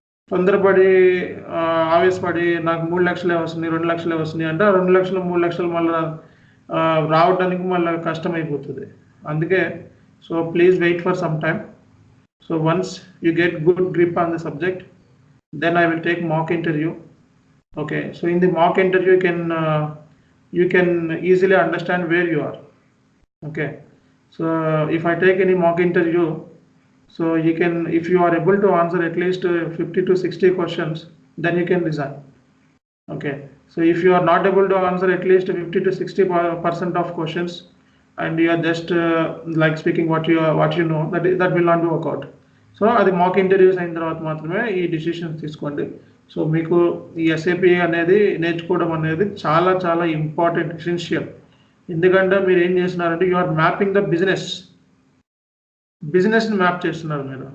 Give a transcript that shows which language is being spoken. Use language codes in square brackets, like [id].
[te] తొందరపడి ఆవేశపడి నాకు 3 లక్షలే వస్తున్నాయి, 2 లక్షలే వస్తున్నాయి అంటే 2 లక్షలు 3 లక్షలు మళ్ళీ రావడానికి మళ్ళీ కష్టమైపోతుంది. అందుకే [en] So please wait for some time. So once you get good grip on the subject, then I will take mock interview. Okay, so in the mock interview you can easily understand where you are. Okay, so if I take any mock interview, so you can, if you are able to answer at least 50 to 60 questions, then you can resign. Okay, so if you are not able to answer at least 50 to 60% of questions and you are just like speaking what you know, that will not work out. [te] So అది mock interviews అయిన తర్వాత మాత్రమే ఈ decisions తీసుకోండి. So మీకు ఈ SAP అనేది నేర్చుకోవడం అనేది చాలా చాలా ఇంపార్టెంట్, ఎసెన్షియల్. ఎందుకంటే మీరు ఏం చేస్తున్నారంటే [en] you are mapping the బిజినెస్ని [te] మ్యాప్ చేస్తున్నారు మీరు.